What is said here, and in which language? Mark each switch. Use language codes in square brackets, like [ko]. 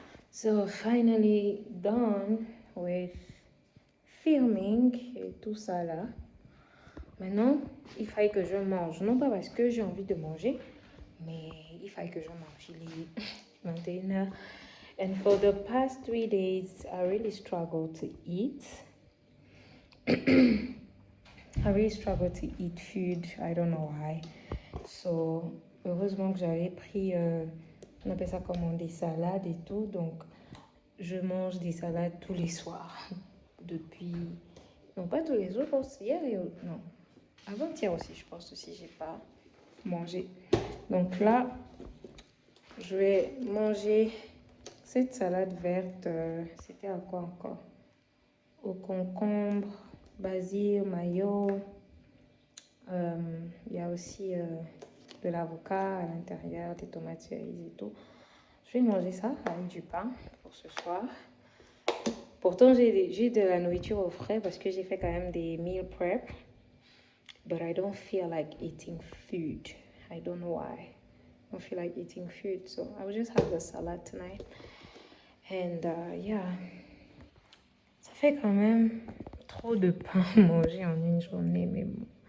[en] So finally done with filming [fr] et tout ça là. Maintenant, il faille que je mange. Non pas parce que j'ai envie de manger, mais il faille que je mange. Il est 21h. [en] And for the past 3 days, I really struggled to eat. I really struggled to eat food. I don't know why. [fr] So, heureusement que j'avais pris, on appelle ça comment, des salades et tout. Donc, je mange des salades tous les soirs. Depuis, non pas tous les jours, je pense hier et non. Avant-hier aussi, je pense aussi, j'ai pas mangé. Donc là, je vais manger cette salade verte. C'était à quoi encore? Au concombre basil, mayo. Il y a aussi de l'avocat à l'intérieur, des tomates cerises et tout. Je vais manger ça avec du pain pour ce soir. Pourtant, j'ai de la nourriture au frais parce que j'ai fait quand même des meal prep. [en] But I don't feel like eating food. I don't know why. I don't feel like eating food. So I will just have the salad tonight. And yeah. [fr] Ça fait quand même trop de pain à manger en une journée. Mais bon.